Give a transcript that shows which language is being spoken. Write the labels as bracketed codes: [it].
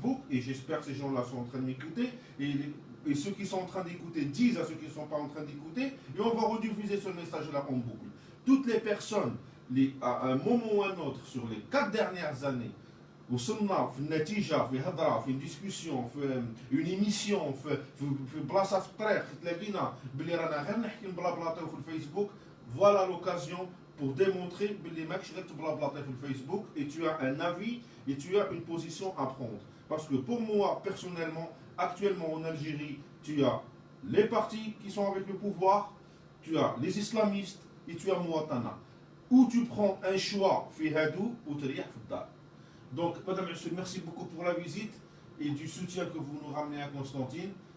[fr] Et j'espère que ces gens-là sont en train de m'écouter. Et et ceux qui sont en train d'écouter disent à ceux qui ne sont pas en train d'écouter, et on va rediffuser ce message-là en boucle. Toutes les personnes, à un moment ou un autre, sur les 4 dernières années, [ar] وصلنا في النتيجه في هضره في ديسكسيون في اون ايميسيون في بلاصه في الطريق تلاقينا بلي رانا غير نحكي نبلابلاطيو في الفيسبوك فوالا لوكازيون [fr] pour démontrer [ar] بلي ماكش غير تبلابلاطي في الفيسبوك [fr] et tu as un avis et tu as une position à prendre. Parce que pour moi, personnellement, actuellement en Algérie, tu as les partis qui sont avec le pouvoir, tu as les islamistes et tu as Mouatana. Où tu prends un choix, [ar] fi hadou ou teriyah fi dar. [fr] Donc, Madame Hussein, merci beaucoup pour la visite et du soutien que vous nous ramenez à Constantine.